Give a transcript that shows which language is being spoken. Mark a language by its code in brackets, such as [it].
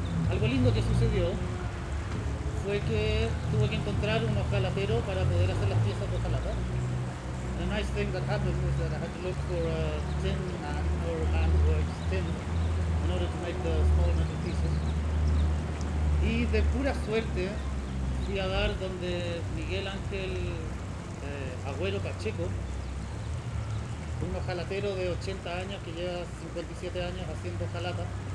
[es] Algo lindo que sucedió fue que tuve que encontrar unos jalaperos para poder hacer las piezas de jalapa. [en] The nice thing that happened was that I had to look for a tin man or a man who works tin in order to make the small metal pieces. [es] Y de pura suerte fui a dar donde Miguel Ángel Agüero Pacheco, un jalapero de 80 años que lleva 57 años haciendo jalapa.